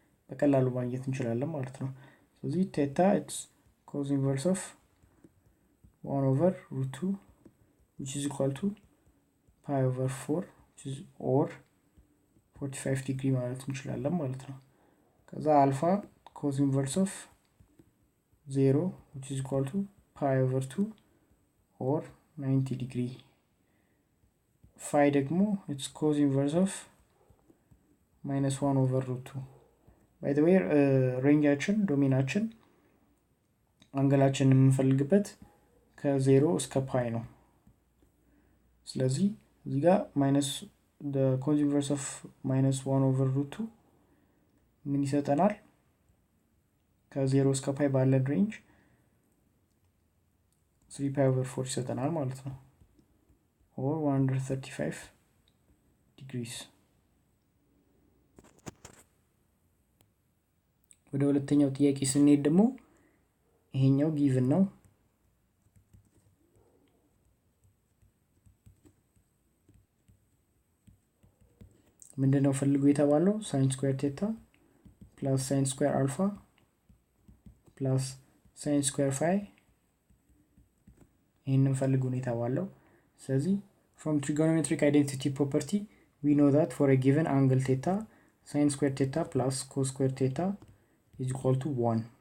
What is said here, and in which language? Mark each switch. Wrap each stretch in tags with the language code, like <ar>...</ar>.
<am>በቀላሉ ማግኘት እንችላለን ማለት ነው።</am> <en>ስለዚህ theta it's cos inverse of 1 over root 2 which is equal to pi over 4 which is or 45 degree</en> <am>ማለት እንችላለን ማለት ነው።</am> <en>ከዛ alpha cos inverse of 0 which is equal to pi over 2 or 90 degree. phi</en> <am>ደግሞ</am> <en>it's cos inverse of -1 over root 2. by the way</en> <am>ሬንጃችን ዶሜናችን አንግላችንን የምንፈልግበት ከ0 እስከ ፓይ ነው። ስለዚህ እዚህ ጋር</am> <en>the cos inverse of -1 over root 2</en> <am>ምን ይሰጠናል? ከ0 እስከ ፓይ ባለን ሬንጅ</am> <en>3 pi over 4</en> <am>ይሰጠናል ማለት ነው</am> <en>or 135 degrees.</en> <am>ወደ ሁለተኛው ጥያቄ ስንሄድ ደግሞ ይሄኛው ጊቭን ነው። ምንድነው ፈልጉ የተባለው?</am> <en>sin square theta plus sin square alpha plus sin square phi</en> <am>ይሄንን ፈልጉ ነው የተባለው።</am> <en>ስለዚህ from trigonometric identity property we know that for a given angle theta sin square theta plus cos square theta is equal to 1.</en>